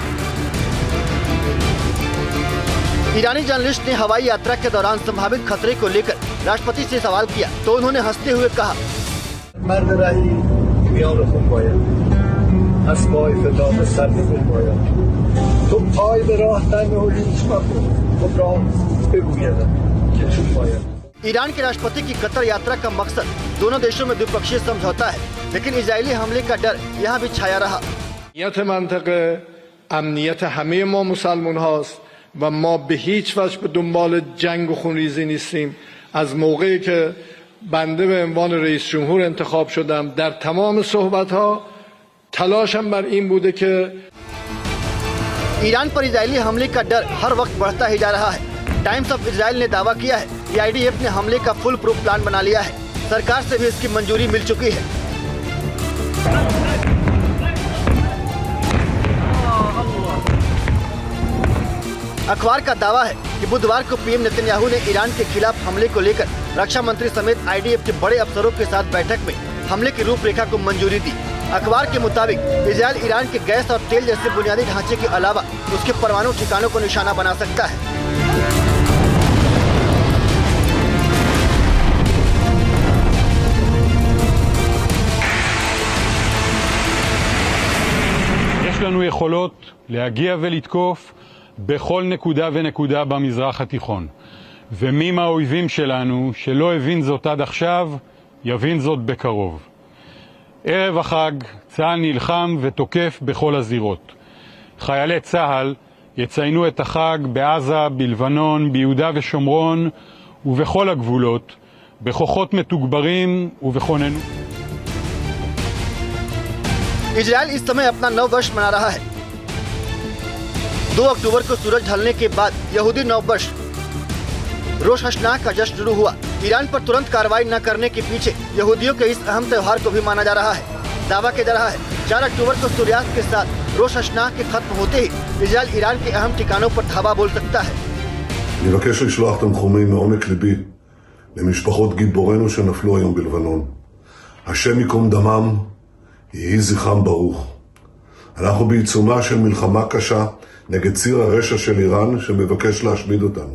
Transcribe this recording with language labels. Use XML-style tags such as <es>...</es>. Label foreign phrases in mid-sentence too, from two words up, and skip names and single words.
<hi>ईरानी जर्नलिस्ट ने हवाई यात्रा के दौरान संभावित खतरे को लेकर राष्ट्रपति से सवाल किया तो उन्होंने हंसते हुए कहा, ईरान के राष्ट्रपति की कतर यात्रा का मकसद दोनों देशों में द्विपक्षीय समझौता है, लेकिन इजरायली हमले का डर यहाँ भी छाया रहा।</hi> <fa>و ما به هیچ وجه به دنبال جنگ و خونریزی نیستیم. از موقعی که بنده به عنوان رئیس جمهور انتخاب شدم در تمام صحبت‌ها تلاشم بر این بوده که</fa> <hi>ईरान पर इजरायली हमले का डर हर वक्त बढ़ता ही जा रहा है। टाइम्स ऑफ इजराइल ने दावा किया है कि आईडीएफ ने हमले का</hi> <en>full proof plan</en> <hi>बना लिया है। सरकार से भी इसकी मंजूरी मिल चुकी है। अखबार का दावा है कि बुधवार को पीएम नेतन्याहू ने ईरान के खिलाफ हमले को लेकर रक्षा मंत्री समेत आईडीएफ के बड़े अफसरों के साथ बैठक में हमले की रूपरेखा को मंजूरी दी। अखबार के मुताबिक इजराइल ईरान के गैस और तेल जैसे बुनियादी ढांचे के अलावा उसके परमाणु ठिकानों को निशाना बना सकता है।</hi> <he>יש לנו יכולות להגיע ולתקוף בכל נקודה ונקודה במזרח התיכון. ומי מהאויבים שלנו שלא הבין זאת עד עכשיו, יבין זאת בקרוב. ערב החג צה"ל נלחם ותוקף בכל הזירות. חיילי צה"ל יציינו את החג בעזה, בלבנון, ביהודה ושומרון ובכל הגבולות, בכוחות מתוגברים ובכוננות.</he> <hi>इजराइल इस समय अपना नव वर्ष मना रहा है। 2 अक्टूबर को सूरज ढलने के बाद यहूदी नव वर्ष रोश हशनाह का जश्न शुरू हुआ। ईरान पर तुरंत कार्रवाई न करने के पीछे यहूदियों के इस अहम त्योहार को भी माना जा रहा है। दावा किया जा रहा है 4 अक्टूबर को सूर्यास्त के साथ रोश हशनाह के खत्म होते ही इजराइल ईरान के अहम ठिकानों पर धावा बोल सकता है।</hi> <he>אני מבקש לשלוח תנחומים מעומק ליבי למשפחות גיבורינו שנפלו היום בלבנון. השם ייקום דמם, יהי זכרם ברוך. אנחנו בעיצומה של מלחמה קשה נגד ציר הרשע של איראן שמבקש להשמיד אותנו.</he>